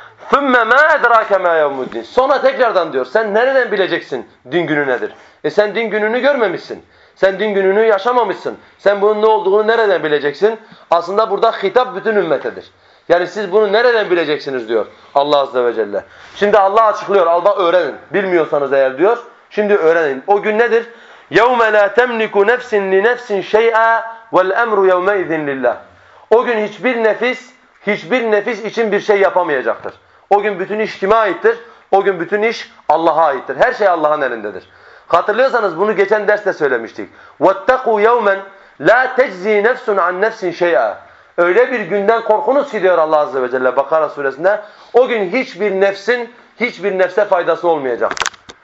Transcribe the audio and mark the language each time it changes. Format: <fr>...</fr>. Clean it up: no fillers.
<ar>ثُمَّ مَا اَدْرَاكَ مَا يَوْمُ الدِّينَ</ar> <tr>Sonra tekrardan diyor sen nereden bileceksin din günü nedir? Sen din gününü görmemişsin. Sen din gününü yaşamamışsın. Sen bunun ne olduğunu nereden bileceksin? Aslında burada hitap bütün ümmetedir. Yani siz bunu nereden bileceksiniz diyor Allah Azze ve Celle. Şimdi Allah açıklıyor. Allah öğrenin. Bilmiyorsanız eğer diyor. Şimdi öğrenin. O gün nedir?</tr> <ar>يَوْمَ لَا تَمْلِكُ نَفْسٍ لِنَفْسٍ شَيْئًا وَالْأَمْرُ يَوْمَئِذٍ لِلَّهِ</ar> <tr>O gün hiçbir nefis için bir şey yapamayacaktır. O gün bütün iş kime aittir? O gün bütün iş Allah'a aittir. Her şey Allah'ın elindedir. Hatırlıyorsanız bunu geçen derste söylemiştik.</tr> <ar>وَاتَّقُوا يَوْمًا لَا تَجْزِي نَفْسٌ عَنْ نَفْسٍ شَيْئًا</ar> <tr>Öyle bir günden korkunuz ki diyor Allah Azze ve Celle Bakara suresinde. O gün hiçbir nefse faydası olmayacaktır.</tr>